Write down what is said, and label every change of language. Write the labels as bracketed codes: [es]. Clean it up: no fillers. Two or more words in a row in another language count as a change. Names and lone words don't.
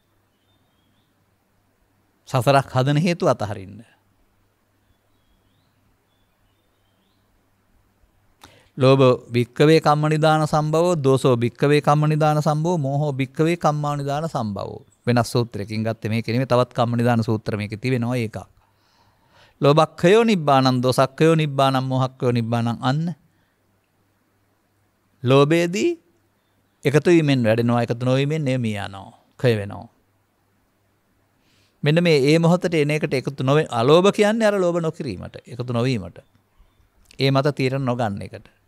[si] සසරක් හදන හේතු අතහරින්න. [pi] ලෝභ භික්කවේ කම්ම නිදාන සම්භවෝ, දෝසෝ භික්කවේ කම්ම නිදාන සම්භවෝ, මෝහෝ භික්කවේ කම්මා නිදාන සම්භවෝ. [si] වෙනස් සූත්‍රයකින් ගත්තේ මේක නෙමෙයි, තවත් [pi] කම්ම නිදාන [si] සූත්‍ර මේකේ තිබෙනවා ඒකක්. [pi] ලෝභක්ඛයෝ නිබ්බානං, දෝසක්ඛයෝ නිබ්බානං, මෝහක්ඛයෝ නිබ්බානං. [si] අන්න ලෝභයේදී එකතු වීමෙන් වැඩෙනවා, එකතු නොවීමෙන් නියමී යනවා, ක්ෂය වෙනවා. මෙන්න මේ මොහොතේ එන එකට එකතු නොවේ. අලෝභ කියන්නේ අර ලෝභ නොකිරීමට, එකතු නොවීමට. ඒ මත තීරණ නොගන්න එකට.